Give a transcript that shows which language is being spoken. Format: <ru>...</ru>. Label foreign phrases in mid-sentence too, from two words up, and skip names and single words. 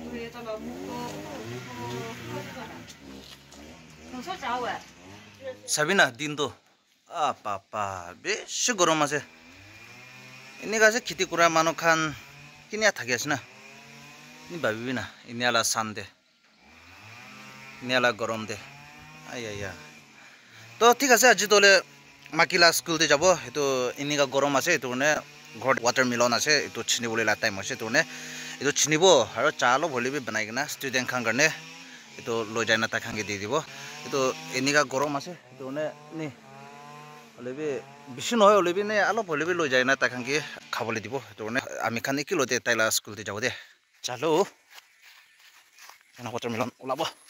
<nag>Sabina din to papa beshi gorom ase ini gase khiti kura manu khan kinia thaki ase na ni babibi na ini ala sande ini ala gorom de aya to thik ase aji tole makila school te jabo etu ini ga gorom ase etu ne ghor watermelon ase etu chinibole la time ase etu ne etu chinibo aro chalo bholi bi banai kena student khan karne etu loi jaina ta khan ge di dibo etu ini ga gorom ase etu ne ni olebi bishi noy olebi ne alo olebi loi jaina ta khan ge khabole dibo etu ne ami khan ki lote taila school te jabo de chalo na watermelon ulabo</nag>